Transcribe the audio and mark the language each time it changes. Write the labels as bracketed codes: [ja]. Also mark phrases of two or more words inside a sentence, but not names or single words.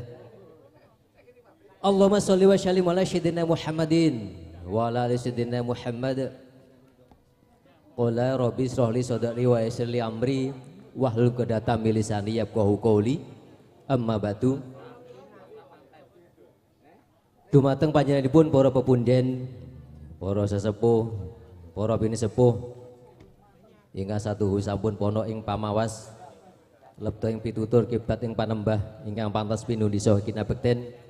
[ar] اللهم صل وسلم على سيدنا محمد وعلى آل سيدنا محمد. قال رب اشرح لي صدري ويسر لي أمري واحلل عقدة من لساني يفقهوا قولي. أما بعد. [jv] Dumateng panjenenganipun para pepunden, para sesepuh, para bini sepuh ingkang satuhu sampun pono ing pamawas lebda ing pitutur kiblat ing panembah ingkang pantas pinundisa kinabekten.